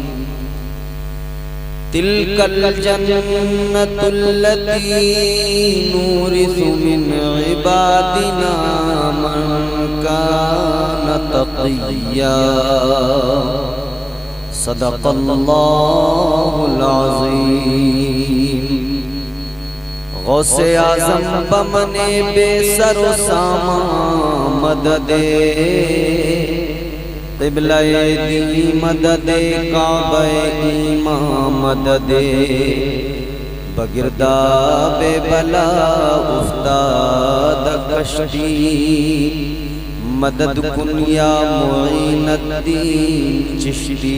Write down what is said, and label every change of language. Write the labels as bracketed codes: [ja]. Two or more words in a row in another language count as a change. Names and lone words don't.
[ar] تلك الجنة التي نورث من عبادنا من كان تقيا. صدق الله العظيم. [fa] غوث اعظم بمن بی سر و سامان مددی قبله دین مددی کعبه ایمان مددی بگرداب بلا افتاد کشتی مدد کن یا معین الدین چشتی.